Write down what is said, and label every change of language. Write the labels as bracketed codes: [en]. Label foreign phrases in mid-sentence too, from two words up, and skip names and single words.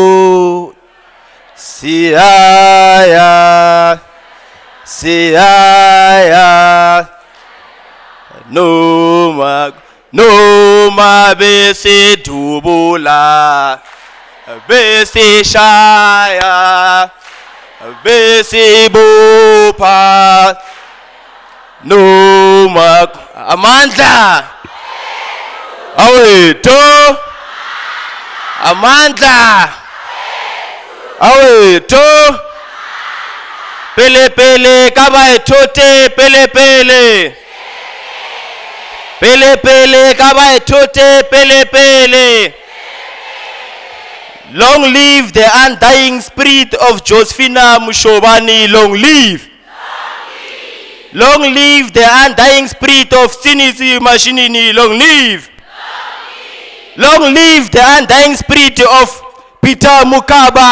[zu] Siyaya, siyaya, noma besidubula, besishaya, besibupha, noma amandla, awethu, amandla, awethu, [st] pele pele kabaethote pele pele, pele pele kabaethote pele pele. [en] Long live the undying spirit of Josephine Moshobane. Long live. Long live the undying spirit of Sinisi Mashinini. Long live. Long live the undying spirit of Peter Mukaba.